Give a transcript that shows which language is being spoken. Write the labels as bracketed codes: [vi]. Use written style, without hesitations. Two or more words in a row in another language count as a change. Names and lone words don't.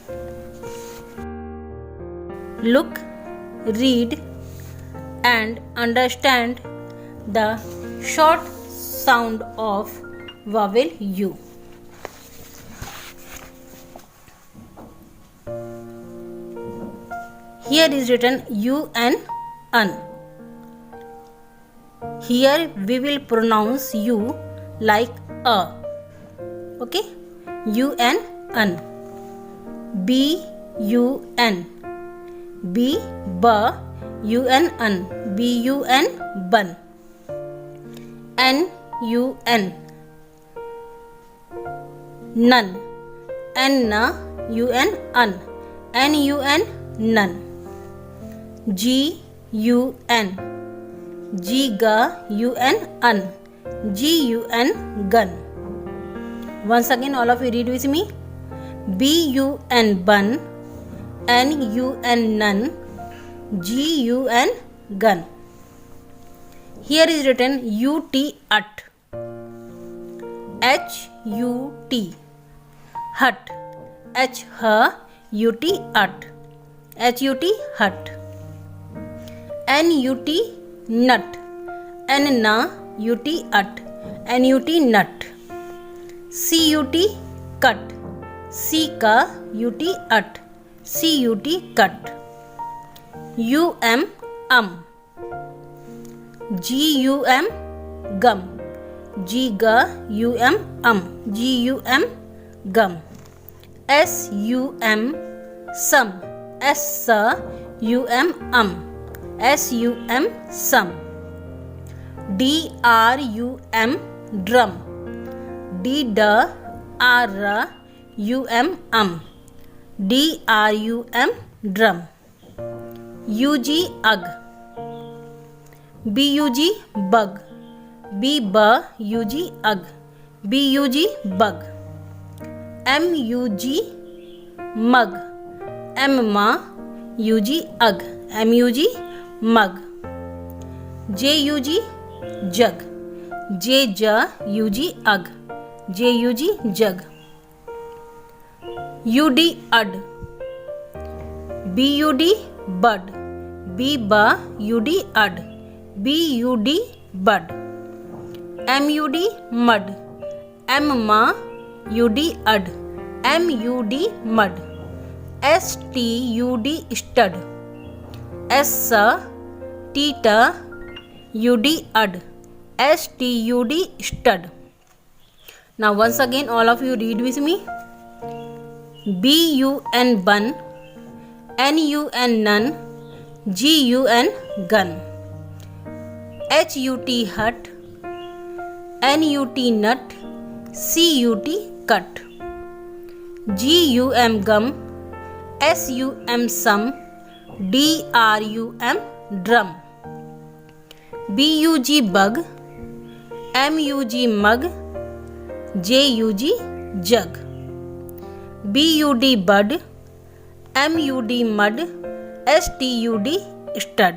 [en] Look, read and understand the short sound of vowel U. Here is written UN. Here we will pronounce U like a. Okay, UN. BUN, B, ba, UN, BUN, bun. NUN, none. NUN, NUN, none. GUN, Giga, UN, GUN, gun. Once again all of you read with me. BUN, bun. NUN, none. GUN, gun. Here is written UT, ut. HUT, hut. H, UT, ut. HUT, hut. NUT, nut. NUT, ut. NUT, nut. CUT, cut. CUT, ut. CUT, cut. UM, GUM, gum. GUM, GUM, gum. SUM, sum. SUM, SUM, sum. DRUM, drum. DRUM, DRUM, drum. UG, ugg. BUG, bug. BUG, ugg. BUG, bug. MUG, mug. MUG, ugg. MUG, mug. JUG, jug. JUG, ugg. JUG, jug. UD, ud. BUD, bud. BUD, ud. BUD, bud. MUD, mud. MUD, ud. MUD, mud. STUD, stud. STUD, ud. STUD, stud. Now once again all of you read with me. BUN, bun. NUN, none. GUN, gun. HUT, hut. NUT, nut. CUT, cut. GUM, gum. SUM, sum. DRUM, drum. BUG, bug. MUG, mug. JUG, jug. BUD, bud. MUD mud, STUD stud.